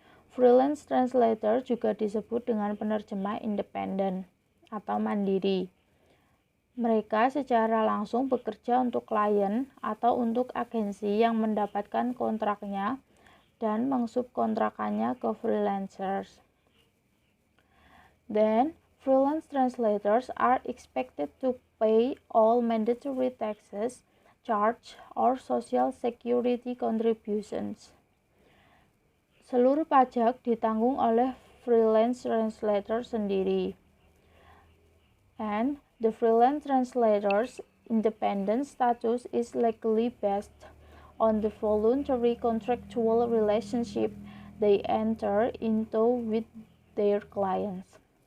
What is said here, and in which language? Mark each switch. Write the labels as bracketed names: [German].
[Indonesian] Freelance translator juga disebut dengan penerjemah independen atau mandiri. Mereka secara langsung bekerja untuk klien atau untuk agensi yang mendapatkan kontraknya dan mengsubkontrakannya ke freelancers. [English] Then, freelance translators are expected to pay all mandatory taxes, charge, or social security contributions. [Indonesian] Seluruh pajak ditanggung oleh freelance translator sendiri. [English] And the freelance translator's independent status is legally based on the voluntary contractual relationship they enter into with their clients.